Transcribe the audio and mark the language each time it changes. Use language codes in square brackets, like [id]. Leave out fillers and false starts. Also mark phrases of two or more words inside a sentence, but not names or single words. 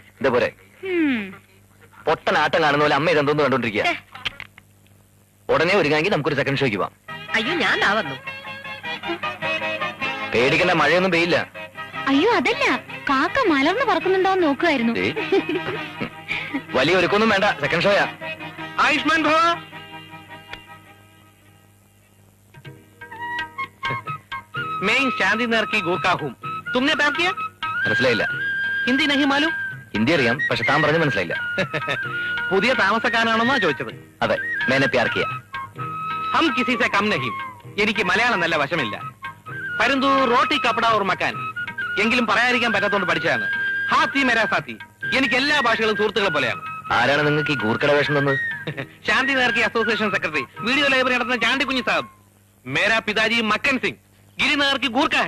[ml] ഇതേപോലെ പൊട്ടൻ ആട്ടം കാണുന്ന പോലെ അമ്മ ഇതെന്തോന്ന് കണ്ടോണ്ടിരിക്കുക. ഉടനെ ഒരുങ്ങാമെങ്കിൽ നമുക്കൊരു സെക്കൻഡ് ഷോയ്ക്ക് പോവാം. അയ്യോ, ഞാൻ വന്നു. പേടിക്കണ്ട, മഴയൊന്നും പെയ്യില്ല. അയ്യോ അതല്ല, കാക്ക മലർന്ന് പറക്കുന്നുണ്ടോന്ന് നോക്കുമായിരുന്നു. വലിയ ഒരുക്കൊന്നും വേണ്ട, സെക്കൻഡ് ഷോയാ. [hi] आयुष्मान भव। मैं चांदी नर की गोरखा हूँ। तुमने प्यार किया? [ml] മനസ്സിലായില്ല. [hi] हिंदी नहीं मालूम? [ml] ഹിന്ദി അറിയാം, പക്ഷെ താൻ പറഞ്ഞു മനസ്സിലായില്ല. പുതിയ താമസക്കാരനാണെന്നാ ചോദിച്ചത്. അതെ, മേനെ പ്യാർ കിയ. हम किसी से कम नहीं. എനിക്ക് മലയാളം നല്ല വശമില്ല. പരന്തു റോട്ടി കപ്പട ഓർ മക്കാൻ എങ്കിലും പറയാതിരിക്കാൻ പറ്റാത്തോണ്ട് പഠിച്ചതാണ്. ഹാത്തി മേരാ സാത്തി. എനിക്ക് എല്ലാ ഭാഷകളും സുഹൃത്തുക്കളെ പോലെയാണ്. ആരാണ് നിങ്ങൾക്ക് ഈ ഗൂർക്കട വേഷം തന്നത്? ശാന്തി നേർക്കി അസോസിയേഷൻ സെക്രട്ടറി, വീഡിയോ ലൈബ്രറി നടത്തുന്ന ചാണ്ടി കുഞ്ഞി സാബ്. [hi] मेरा पिताजी मक्कन सिंग, गिरी नेर्की गूर्खा है.